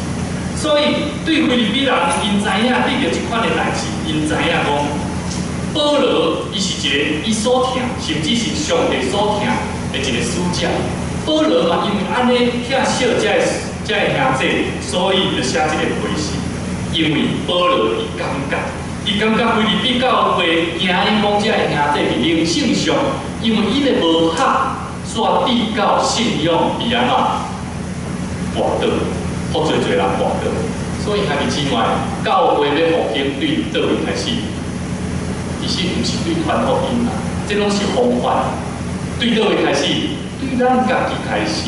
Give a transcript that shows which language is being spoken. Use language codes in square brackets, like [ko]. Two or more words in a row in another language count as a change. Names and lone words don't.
[nan] 所以对腓立比人，因知影遇到这款的代志，因知影讲，保罗伊是一个伊所疼，甚至是上帝所疼的一个使者。保罗嘛，因为安尼疼惜这个兄弟，所以就写这个回信，因为保罗伊感觉规日比教会惊伊讲这个兄弟伫灵性上，因为伊个无合，煞递到信仰伊安怎跋倒，好侪人跋倒，所以兄弟姊妹，教会要复兴对倒位开始，其实毋是对传福音啊，这拢是方法。对倒位开始，对咱家己开始。